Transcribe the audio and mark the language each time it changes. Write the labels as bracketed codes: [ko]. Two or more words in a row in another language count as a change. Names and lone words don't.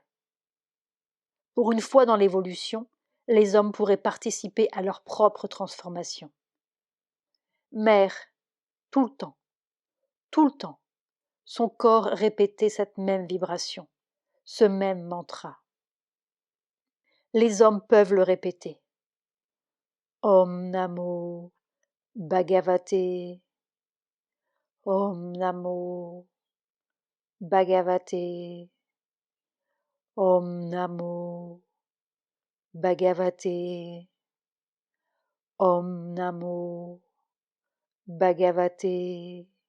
[fr] Pour une fois dans l'évolution, les hommes pourraient participer à leur propre transformation. Mère, tout le temps, son corps répétait cette même vibration, ce même mantra. Les hommes peuvent le répéter. [sa] Om Namo Bhagavate, Om Namo Bhagavate, Om Namo Bhagavate, Om Namo Bhagavate,